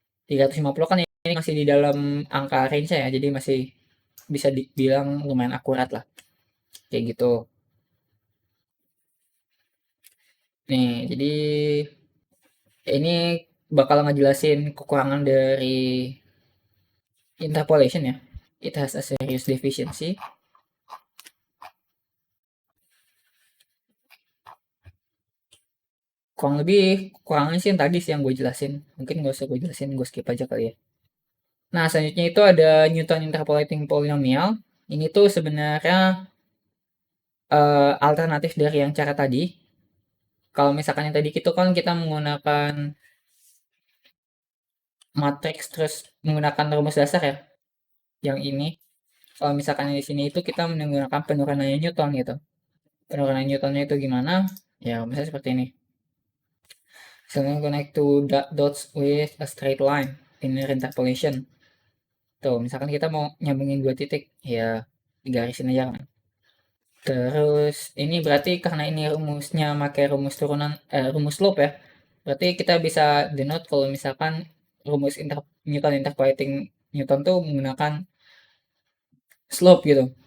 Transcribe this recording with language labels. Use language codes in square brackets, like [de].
[id] 350 kan ini masih di dalam angka range ya, jadi masih bisa dibilang lumayan akurat lah. Kayak gitu. Nih, jadi ini bakal ngejelasin kekurangan dari interpolation ya. [en] It has a serious deficiency. [id] Kurang lebih kurangnya sih yang tadi sih yang gue jelasin. Mungkin gak usah gue jelasin, gue skip aja kali ya. Nah, selanjutnya itu ada Newton interpolating polynomial. Ini tuh sebenarnya alternatif dari yang cara tadi. Kalau misalkan yang tadi itu kan kita menggunakan matriks terus menggunakan rumus dasar ya. Yang ini, kalau misalkan di sini itu kita menggunakan penurunannya Newton gitu. Penurunan Newtonnya itu gimana? Ya, misalnya seperti ini. [en] So, connect two dots with a straight line linear interpolation. [id] Tuh, misalkan kita mau nyambungin 2 titik, ya digarisin aja kan. Terus ini berarti karena ini rumusnya pakai rumus turunan rumus slope ya. Berarti kita bisa denote kalau misalkan rumus Newton interpolating Newton tuh menggunakan slope gitu.